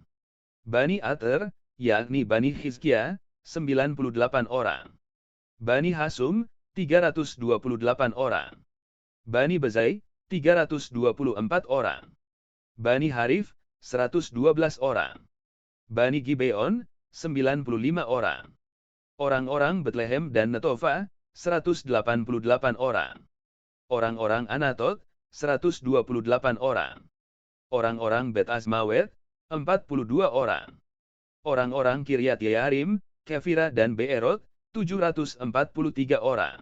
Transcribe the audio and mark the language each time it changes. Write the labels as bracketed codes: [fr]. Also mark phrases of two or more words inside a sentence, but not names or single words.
[id] Bani Ater, yakni Bani Hizkia, 98 orang. Bani Hasum, 328 orang. Bani Bezai, 324 orang. Bani Harif, 112 orang. Bani Gibeon, 95 orang. Orang-orang Betlehem dan Netofa, 188 orang. Orang-orang Anatot, 128 orang. Orang-orang Bet Azmawet, 42 orang. Orang-orang Kiryat Yearim, Kefira dan Beerot, 743 orang.